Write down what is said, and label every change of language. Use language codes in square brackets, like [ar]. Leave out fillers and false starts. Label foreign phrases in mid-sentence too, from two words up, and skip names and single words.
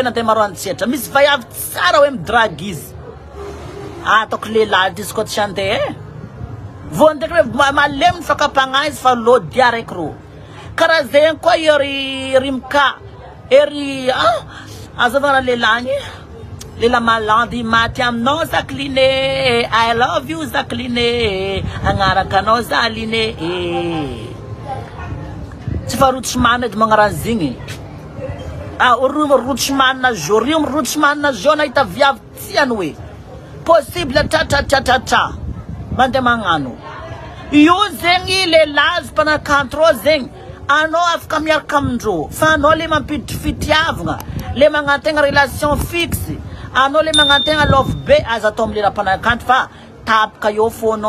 [mg] nandeha maroantsetra misy vaiavy tsara hoe midragy izy ataoko lehilahy izy koa tsy andeha vao ndraiky hoe malemy fakapagna izy fa lody araiky ro karaha zegny koa ery rimka ery azavana lehilahy Lela malandi maty aminao Zakline [en] I love you [mg] Zakline agnarakanao Zaline tsy fa rotsomana edy magnaran'zigny rotsomana jo rotsomana jo nahita viavy tiany hoe possible tra mandeha magnano io zegny lehilahy mpanakanto rô zegny anao afaka miaraka amindrô fa anao le mampiditry fitiavagna le magnategna [fr] relation fixe [mg] anao le magnategna love be aza atao am'lela mpanakanto fa tapaka eo fonao